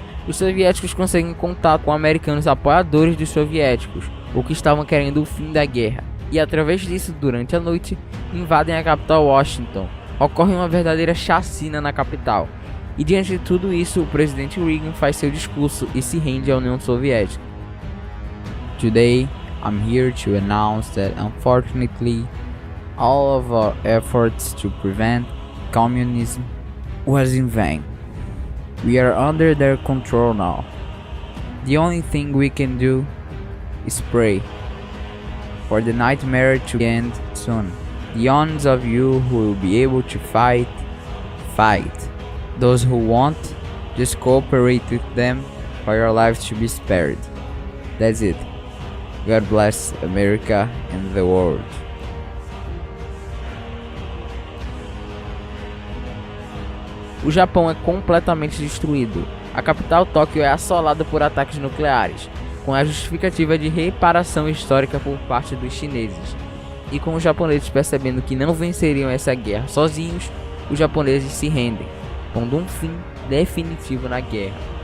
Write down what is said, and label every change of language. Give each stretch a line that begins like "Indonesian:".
Portuguese: Os soviéticos conseguem contato com americanos apoiadores dos soviéticos, ou que estavam querendo o fim da guerra, e através disso, durante a noite, invadem a capital Washington. Ocorre uma verdadeira chacina na capital. E diante de tudo isso, o presidente Reagan faz seu discurso e se rende à União Soviética.
English: Today, I'm here to announce that unfortunately, all of our efforts to prevent communism was in vain. We are under their control now. The only thing we can do is pray for the nightmare to end soon. The ones of you who will be able to fight, fight. Those who won't, just cooperate with them for your lives to be spared. That's it. God bless America and the world.
Portuguese: O Japão é completamente destruído. A capital Tóquio é assolada por ataques nucleares, com a justificativa de reparação histórica por parte dos chineses. E com os japoneses percebendo que não venceriam essa guerra sozinhos, os japoneses se rendem, pondo um fim definitivo na guerra.